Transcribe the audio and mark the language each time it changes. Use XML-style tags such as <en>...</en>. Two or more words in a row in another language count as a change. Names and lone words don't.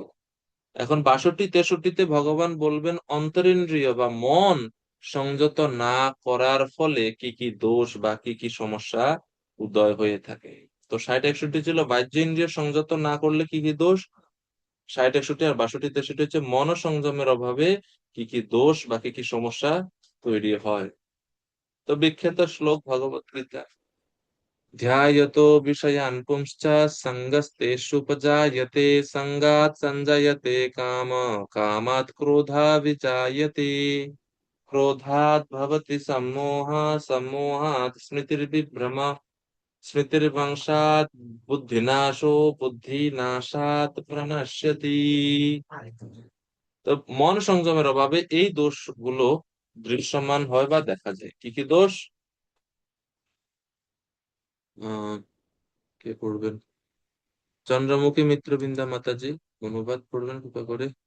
<bn>এখন 62-63 ভগবান বলবেন অন্তরিন্দ্রিয় বা মন সংযত না করার ফলে কি কি দোষ বা কি কি সমস্যা উদয় হয়ে থাকে। তো 60-61 ছিল বাহ্য ইন্দ্রিয় সংযত না করলে কি কি দোষ, 60-61 আর 62-63 হচ্ছে মন সংযমের অভাবে কি কি দোষ বা কি কি সমস্যা তৈরি হয়। তো বিখ্যাত শ্লোক ভগবত গীতা,</bn> <sa>ध्यायतो विषयान् पुंश्च सङ्गस्तेषुपजायते सङ्गात् सञ्जायते काम कामात् क्रोधा विजायते क्रोधात् भवति सम्मोहः सम्मोहात् स्मृतिर्विभ्रम स्मृतिर्भंशात् बुद्धिनाशो बुद्धिनाशात् प्रणश्यति।</sa> <bn>তো মন সংযমের অভাবে এই দোষগুলো দৃশ্যমান হয় বা দেখা যায়। কি কি দোষ? আহ কে পড়বেন? চন্দ্রমুখী মিত্রবৃন্দা মাতাজি অনুবাদ করবেন কৃপা করে।</bn>